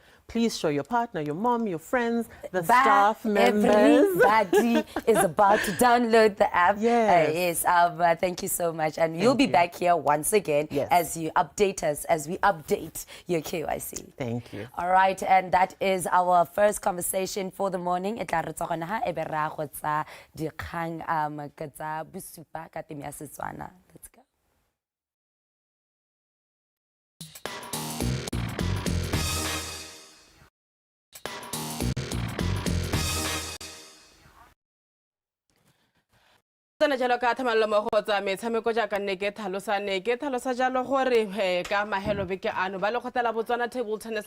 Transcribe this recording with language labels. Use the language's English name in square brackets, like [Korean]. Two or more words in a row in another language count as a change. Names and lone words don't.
[English] Please show your partner, your mom, your friends, the staff members. Everybody is about to download the app. Thank you so much. And you'll be back here once again as you update us, as we update your KYC. Thank you. All right, and that is our first conversation for the morning. Let's go. [Tswana] tsana jalo ka thamallo mo go tsa metshameko jaaka nne ke tlhalosa jalo gore ka mahelo beke ano ba le khotela Botswana Table Tennis